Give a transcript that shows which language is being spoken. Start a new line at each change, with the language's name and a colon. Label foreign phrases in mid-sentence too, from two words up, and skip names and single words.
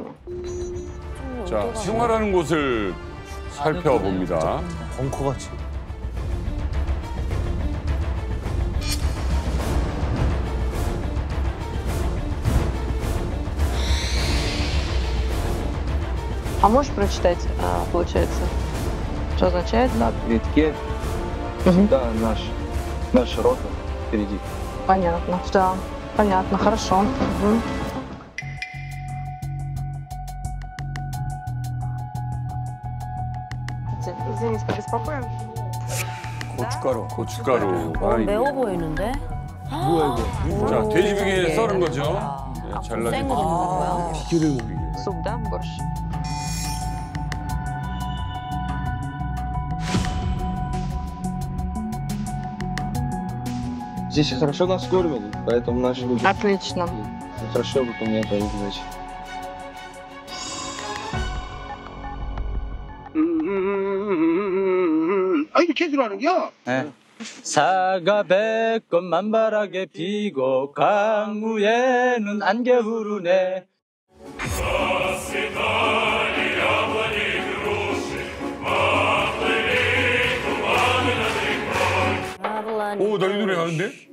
Korean: 자, 생활하는 곳을 살펴봅니다. 벙커같이.
Russian: А можешь прочитать, получается, что означает? На передке всегда наша рота впереди. Понятно, да, понятно, хорошо. Извините, побеспокоим.
Korean: 고춧가루. 매워 보이는데? 뭐야 이거? 자, 돼지비계 썰은 거죠. 네, 잘라진 생거 넣는 거야? 비계를 먹이게.
Russian: Суп, да, борщ? Здесь хорошо нас кормят, поэтому наши люди Отлично. хорошо выполняют свои задачи.
Korean: 아, 이거 제대로 하는 겨? 네. 사가 백건 만발하게 피고 강우에는 안개 흐르네. 오, 나 이 노래 아는데?